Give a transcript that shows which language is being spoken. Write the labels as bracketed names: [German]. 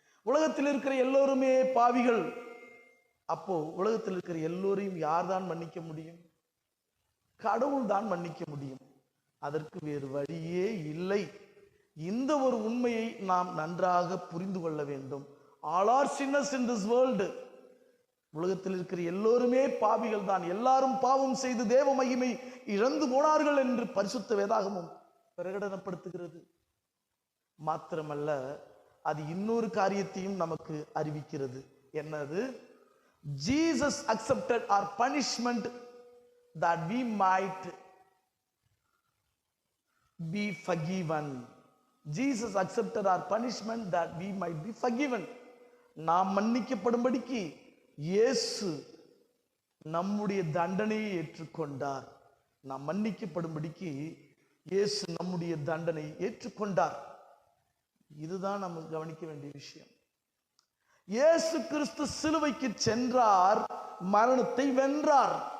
[Tamil] உலகத்தில் இருக்கிற எல்லோருமே பாவிகள். அப்போ உலகத்தில் இருக்கிற எல்லோரையும் யார் தான் மன்னிக்க முடியும்? கடவுள் தான் மன்னிக்க முடியும். அதற்கு வேறு வழியே இல்லை. இந்த ஒரு உண்மையை நாம் நன்றாக புரிந்து கொள்ள வேண்டும். [English] All are sinners in this world. [Tamil] உலகத்தில் இருக்கிற எல்லோருமே பாவிகள் தான். எல்லாரும் பாவம் செய்து தேவ மகிமை இழந்து போனார்கள் என்று பரிசுத்த வேதாகமும் பிரகடனப்படுத்துகிறது. மாத்திரமல்ல, அது இன்னொரு காரியத்தையும் நமக்கு அறிவிக்கிறது. என்னது? [English] Jesus accepted our punishment that we might be forgiven. Jesus accepted our punishment that we might be forgiven. [Tamil] நாம் மன்னிக்கப்படும்படிக்கு இயேசு நம்முடைய தண்டனையை ஏற்றுக்கொண்டார். நாம் மன்னிக்கப்படும்படிக்கு இயேசு நம்முடைய தண்டனையை ஏற்றுக்கொண்டார். இதுதான் நம்ம கவனிக்க வேண்டிய விஷயம். இயேசு கிறிஸ்து சிலுவைக்கு சென்றார், மரணத்தை வென்றார்.